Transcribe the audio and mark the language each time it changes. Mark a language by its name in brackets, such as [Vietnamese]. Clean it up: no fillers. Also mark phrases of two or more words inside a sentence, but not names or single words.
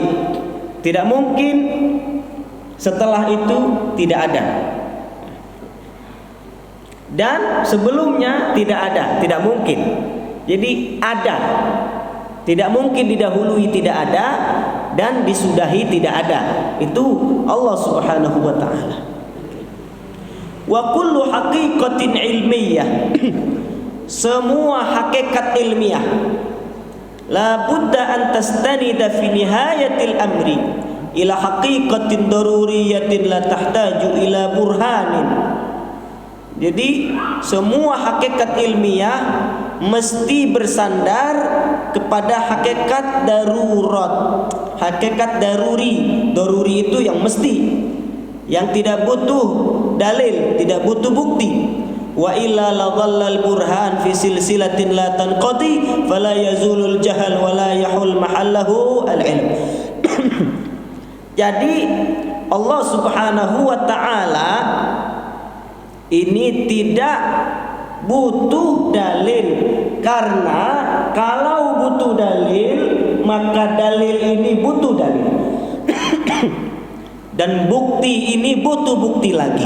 [Indonesian] Tidak mungkin setelah itu tidak ada. Dan sebelumnya tidak ada, tidak mungkin. Jadi ada. Tidak mungkin didahului tidak ada dan disudahi tidak ada. [Arabic] Itu الله سبحانه وتعالى. وكل حقيقة علمية. [Indonesian] Semua hakikat ilmiah [Arabic] لا بد أن تستند في نهاية الأمر إلى حقيقة ضرورية لا تحتاج إلى برهان. [Indonesian] Jadi semua hakikat ilmiah mesti bersandar kepada hakikat darurat, hakikat daruri. Daruri itu yang mesti, yang tidak butuh dalil, tidak butuh bukti. [Arabic] وإلا لظل البرهان في سلسلة لا تنقضي فلا يزول الجهل ولا يحل محله العلم. [Indonesian] Jadi Allah [Arabic] سبحانه وتعالى [Indonesian] ini tidak butuh dalil, karena kalau butuh dalil maka dalil ini butuh dalil dan bukti ini butuh bukti lagi.